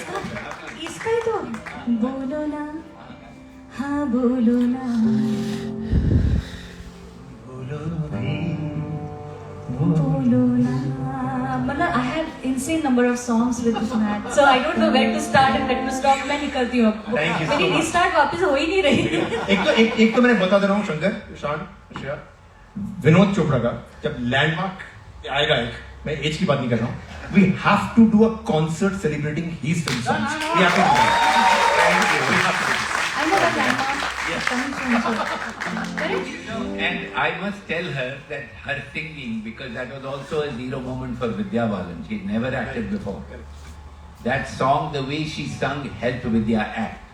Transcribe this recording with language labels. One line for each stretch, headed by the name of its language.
Hindi: इसका ही तो बोलो ना हाँ बोलो ना बोलो ना मतलब
English: I have insane number of songs with this man so I don't know when to start and when to stop
Hindi: मैं नहीं करती हूँ अब
English: Thank you so
Hindi: मेरी
English: much.
Hindi: रिस्टार्ट वापस हो ही नहीं रही एक तो मैंने बता दे रहा हूँ शंकर शान श्रेया विनोद चोपड़ा का जब लैंडमार्क आएगा एक मैं एज की बात नहीं कर रहा हूँ
English: we have to do
Hindi: a concert celebrating his film songs we have to do
English: I know that landmark coming soon so correct And I must tell her that her singing, because that was also a zero moment for Vidya Balan. She had never acted before. That song, the way she sung, helped Vidya act.